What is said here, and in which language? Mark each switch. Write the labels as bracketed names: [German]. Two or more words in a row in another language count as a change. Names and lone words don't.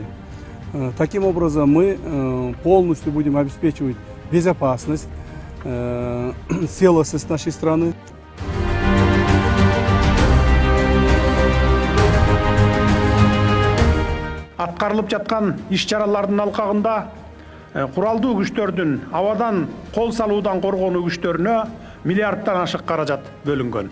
[Russian] Таким образом, мы полностью будем обеспечивать безопасность, целостность нашей страны. [Kyrgyz] Аткарылып жаткан иш-чаралардын алкагында куралдуу күчтөрдүн абадан кол салуудан коргонуу күчтөрүнө миллиардтан ашык каражат бөлүнгөн.